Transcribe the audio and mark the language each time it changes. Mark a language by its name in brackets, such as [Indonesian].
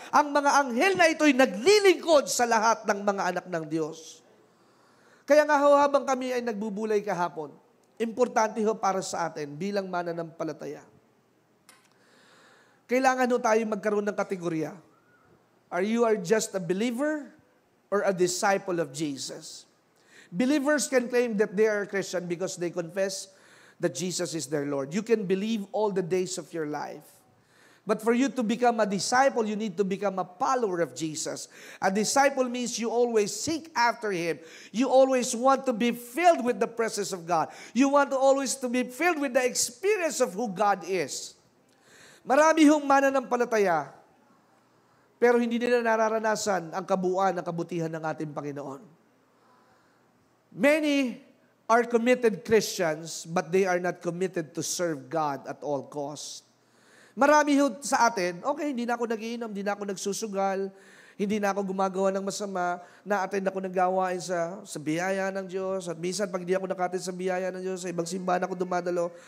[Filipino] Ang mga anghel na ito'y naglilingkod sa lahat ng mga anak ng Diyos. Kaya nga ho, habang kami ay nagbubulay kahapon, importante ho para sa atin bilang mananampalataya. Kailangan ho tayo magkaroon ng kategorya. [English] Are you just a believer or a disciple of Jesus? Believers can claim that they are Christian because they confess that Jesus is their Lord. You can believe all the days of your life. But for you to become a disciple, you need to become a follower of Jesus. A disciple means you always seek after Him. You always want to be filled with the presence of God. You want to always to be filled with the experience of who God is. [Filipino] Marami hong mananampalataya pero hindi nila nararanasan ang kabuuan ng kabutihan ng ating Panginoon. [English] Many are committed Christians, but they are not committed to serve God at all costs. [Filipino] Marami sa atin, okay, hindi na ako nagiinom, hindi na ako nagsusugal, hindi na ako gumagawa ng masama, na-attend ako ng gawain sa biyaya ng Diyos, at minsan pag hindi ako nakatin sa biyaya ng Diyos, sa ibang simbahan ako dumadalo.